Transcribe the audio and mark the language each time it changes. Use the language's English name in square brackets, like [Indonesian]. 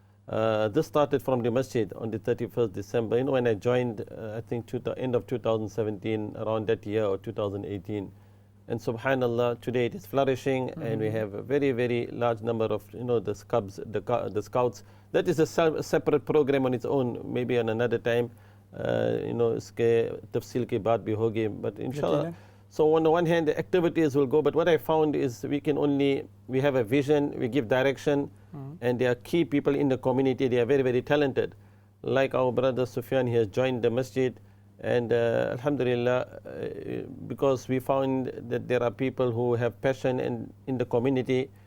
[English] This started from the masjid on the 31st December. When I joined, I think the end of 2017, around that year, or 2018. And subhanallah, today it is flourishing, and we have a very, very large number of, the scouts. That is a separate program on its own, maybe on another time. [Hindi] इसके तफसील की बात भी होगी, [English] but [Hindi] inshallah. [English] So on the one hand, the activities will go, but what I found is we have a vision, we give direction, and there are key people in the community. They are very, very talented. Like our brother Sufyan, he has joined the masjid, and alhamdulillah, because we found that there are people who have passion in the community.